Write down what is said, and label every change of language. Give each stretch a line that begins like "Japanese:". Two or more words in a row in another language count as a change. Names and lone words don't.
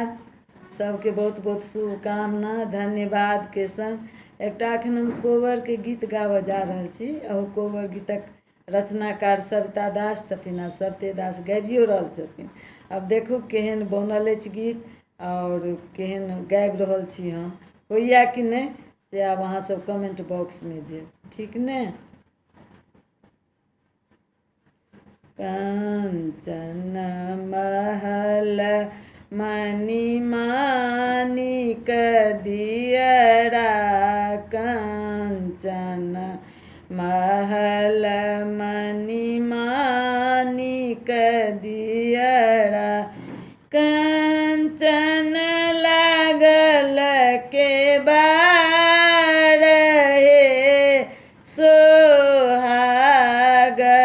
Maithili: सबके बहुत बहुत शुभकामना धन्यवाद के संग एकटा एखन हम कोबर के गीत गाबऽ जा रहल छी। ओ कोबर गीतक रचनाकार सविता दास छथिन आ सत्य दास गाबियो रहल छथिन। अब देखू केहन बनल अछि गीत और केहन गाबि रहल छी हम, होइया कि नहीं से आब अहाँ सब
English: comment box
Maithili: में देब, ठीक ने। कंचन महल मणि माणिक दियरा, कंचन महल मणि माणिक दियरा, कंचन लागल केबाड़ हे सोहाग